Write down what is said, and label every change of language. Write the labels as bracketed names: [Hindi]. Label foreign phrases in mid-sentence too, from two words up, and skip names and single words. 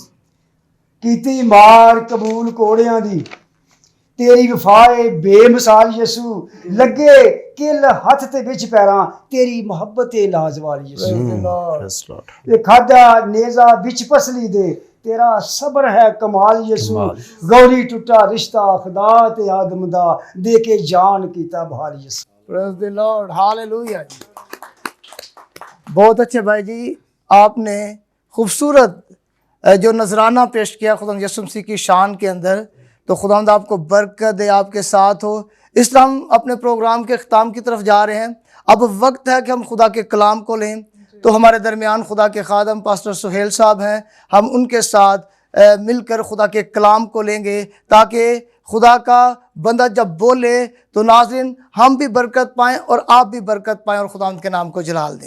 [Punjabi] ਕੀਤੀ ਮਾਰ ਕਬੂਲ ਕੋੜਿਆਂ ਦੀ, ਤੇਰੀ ਵਫ਼ਾਏ ਬੇਮਿਸਾਲ ਯਸੂ, ਲੱਗੇ ਕਿੱਲ ਹੱਥ ਤੇ ਵਿੱਚ ਪੈਰਾਂ, ਤੇਰੀ ਮੁਹੱਬਤ ਲਾਜਵਾਲ ਯਸੂ। ਤੇ ਖਾਧਾ ਨੇਜ਼ਾ ਵਿੱਚ ਪਸਲੀ ਦੇ, ਤੇਰਾ ਸਬਰ ਹੈ ਕਮਾਲ ਯਸੂ, ਗੌਰੀ ਟੁੱਟਾ ਰਿਸ਼ਤਾ ਖ਼ੁਦਾ ਤੇ ਆਦਮ ਦਾ, ਦੇ ਕੇ ਜਾਨ ਕੀਤਾ ਬਹਾਲ ਯਸੂ। [English] Praise the Lord, हालेलुया। [Hindi] बहुत अच्छे भाई जी, आपने खूबसूरत जो नजराना पेश किया खुदा यीशु मसीह की शान के अंदर, तो खुदावंद आपको बरकत दे, आपके साथ हो। इस तरह हम अपने प्रोग्राम के ख़त्म की तरफ जा रहे हैं। अब वक्त है कि हम खुदा के कलाम को लें, तो हमारे दरमियान खुदा के खादम पास्टर सुहेल साहब हैं, हम उनके साथ मिलकर खुदा के कलाम को लेंगे, ताकि खुदा का बंदा जब बोले तो नाज़रीन हम भी बरकत पाएँ और आप भी बरकत पाएँ और खुदावंद के नाम को जलाल दें।